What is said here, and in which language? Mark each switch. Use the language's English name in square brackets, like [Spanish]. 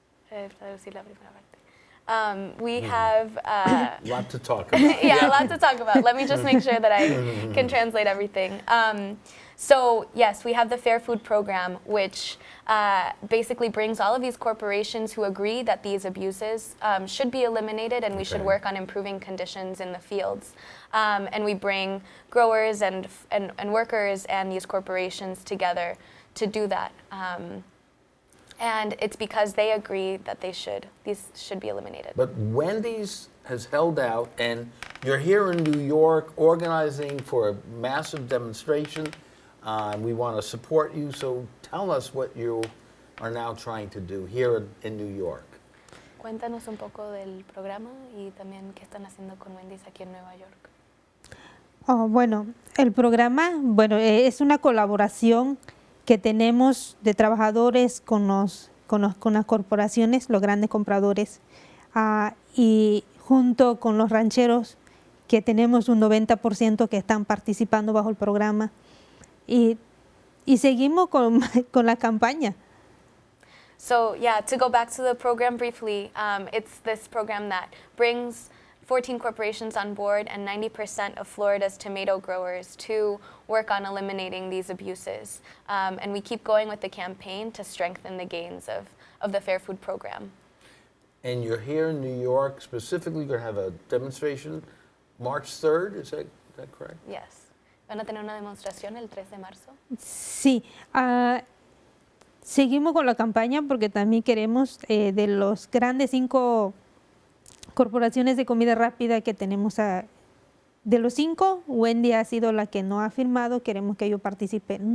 [Spanish] traducir la primera parte. [English] We have... a lot to talk about. yeah, a lot to talk about. Let me just make sure that I can translate everything. So yes, we have the Fair Food Program, which basically brings all of these corporations who agree that these abuses should be eliminated, and we should work on improving conditions in the fields. And we bring growers and workers and these corporations together to do that. And it's because they agree that these should be eliminated. But Wendy's has held out, and you're here in New York organizing for a massive demonstration. We want to support you, so tell us what you are now trying to do here in New York. [Spanish] Cuéntanos un poco del programa y también qué están haciendo con Wendy's aquí en Nueva York. Bueno, el programa, es una colaboración que tenemos de trabajadores con las corporaciones, los grandes compradores, y junto con los rancheros, que tenemos un 90% que están participando bajo el programa, y seguimos con la campaña. [English] So yeah, to go back to the program briefly, it's this program that brings 14 corporations on board and 90% of Florida's tomato growers to work on eliminating these abuses. And we keep going with the campaign to strengthen the gains of the Fair Food Program. And you're here in New York, specifically going to have a demonstration March 3rd, is that correct? Yes. [Spanish] ¿Van a tener una demostración el 3 de marzo? Sí, seguimos con la campaña porque también queremos de los grandes 5 corporaciones de comida rápida que tenemos, de los 5, Wendy ha sido la que no ha firmado, queremos que ellos participen.